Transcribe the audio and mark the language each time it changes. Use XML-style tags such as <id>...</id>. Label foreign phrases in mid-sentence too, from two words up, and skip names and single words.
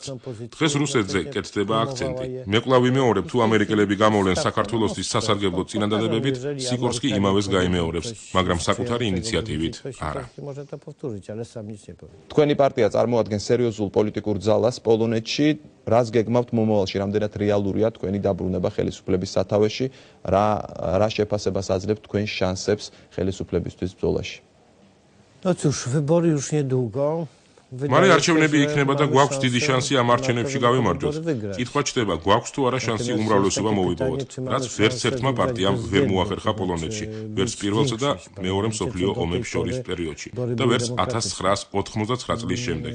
<ka>დღეს რუსეთზე კეთდება აქცენტი. მე კვლავ ვიმეორებ, თუ ამერიკელები გამოვლენ საქართველოსთვის სასარგებლო წინადადებებით, სიკორსკი იმავეს გაიმეორებს, მაგრამ საკუთარი ინიციატივით არა. თქვენი პარტია წარმოადგენს სერიოზულ პოლიტიკურ ძალას პოლონეთში. რას გეგმავთ მომავალში, რამდენად რეალურია თქვენი დაბრუნება ხელისუფლების სათავეში, რა შეფასებას აძლევთ თქვენ შანსებს ხელისუფლებისთვის ბრძოლაში?</ka> <pl>No cóż, wybory już niedługo.</pl> <ka>მალე არჩევნები იქნება და გვაქვს დიდი შანსი ამ არჩევნებში გავიმარჯვოთ. კითხვა ჩდება, გვაქვს თუ არა შანსი უმრავლესობა მოვიპოვოთ, რაც ვერც ერთმა პარტიამ ვერ მოახერხა პოლონეთში, ვერც პირველსა და მეორე მსოფლიო ომებს შორის პერიოდში და ვერც 1989 წლის შემდეგ.</ka>